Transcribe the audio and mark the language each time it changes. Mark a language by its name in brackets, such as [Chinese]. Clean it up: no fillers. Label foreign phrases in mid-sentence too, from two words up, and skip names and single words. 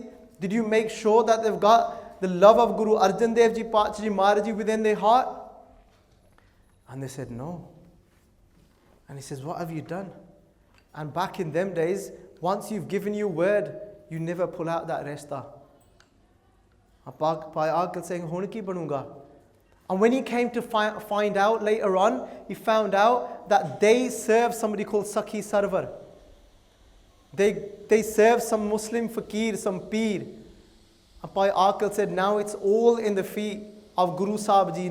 [English] Did you make sure that they've got the love of Guru Arjan Dev Ji Pacha Ji Maharaj Ji within their heart? And they said, no. And he says, what have you done? And back in them days, once you've given your word, you never pull out that resta. Pai Akil saying, [Punjabi] "ਹੁਣ ਕੀ ਬਣੂੰਗਾ?" [English] And when he came to find out later on, he found out that they serve somebody called Sakhi Sarwar. They serve some Muslim fakir, some peer. And Pai Akil said, now it's all in the feet of Guru Sahib Ji.